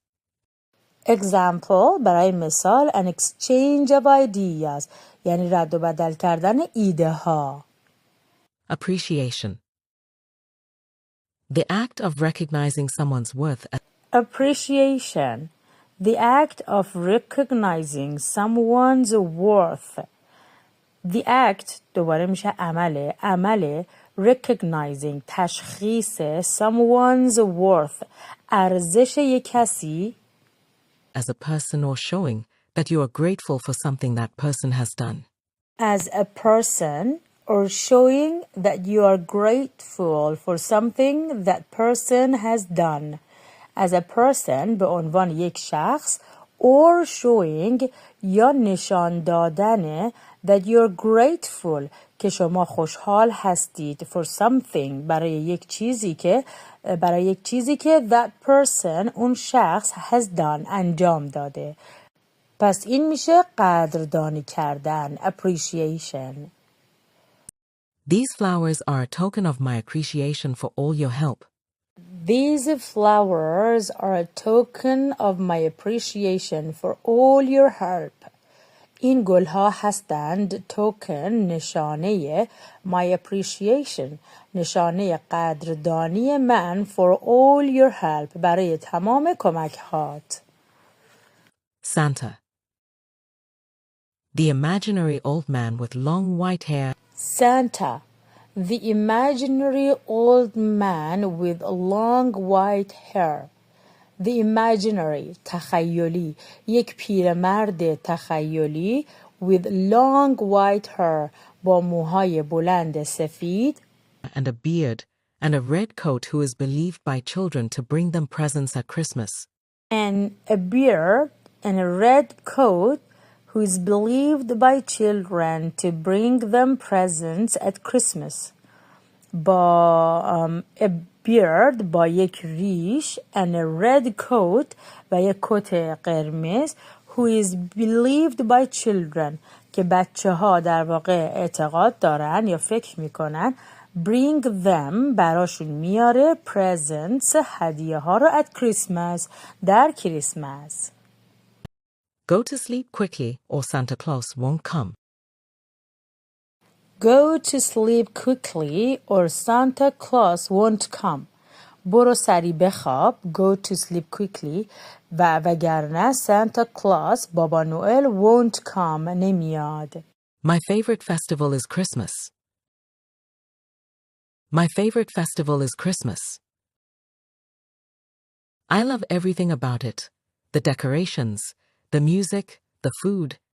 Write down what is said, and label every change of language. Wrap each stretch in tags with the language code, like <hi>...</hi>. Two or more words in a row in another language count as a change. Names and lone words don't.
<fa>Example برای مثال</fa> <en>an exchange of ideas</en> <fa>یعنی رد و بدل کردن ایده ها.</fa> <en>Appreciation. The act of recognizing someone's worth as Appreciation. The act of recognizing someone's worth. The act</en> <fa>دوباره میشه عمل recognizing تشخیص</fa> <en>someone's worth</en> <fa>ارزش یک کسی</fa> <en>a person or showing that you are grateful for something that person has done. as a person or showing that you are grateful for something that person has done. as a person</en> <fa>به عنوان یک شخص</fa> <en>or showing</en> <fa>یا نشان دادن</fa> <en>that you're grateful</en> <fa>که شما خوشحال هستید</fa> <en>for something</en> <fa>برای یک چیزی که</fa> <en>that person</en> <fa>اون شخص</fa> <en>has done</en> <fa>انجام داده. پس این میشه قدردانی کردن appreciation.</fa> <en>These flowers are a token of my appreciation for all your help. These flowers are a token of my appreciation for all your help.</en> <fa>این گلها هستند token نشانه</fa> <en>my appreciation</en> <fa>نشانه قدردانی من</fa> <en>for all your help</en> <fa>برای تمام کمک هات.</fa> <en>Santa. The imaginary old man with long white hair Santa, the imaginary old man with long white hair. The imaginary</en> <fa>تخیلی یک پیرمرد تخیلی</fa> <en>with long white hair</en> <fa>با موهای بلند سفید</fa> <en>and a beard and a red coat who is believed by children to bring them presents at Christmas. and a beard and a red coat who is believed by children to bring them presents at Christmas.</en> <fa>با</fa> <en>a beard</en> <fa>با یک ریش</fa> <en>and a red coat</en> <fa>و یک کت قرمز</fa> <en>who is believed by children</en> <fa>که بچه ها در واقع اعتقاد دارن یا فکر میکنن</fa> <en>bring them</en> <fa>براشون میاره presents هدیه ها رو</fa> <en>at Christmas</en> <fa>در کریسمس.</fa> <en>Go to sleep quickly or Santa Claus won't come. Go to sleep quickly or Santa Claus won't come.</en> <fa>برو سریع بخواب</fa> <en>go to sleep quickly</en> <fa>وگرنه Santa Claus بابا نوئل</fa> <en>won't come</en> <fa>نمیاد.</fa> <en>My favorite festival is Christmas. My favorite festival is Christmas. I love everything about it. The decorations, the music, the food.</en>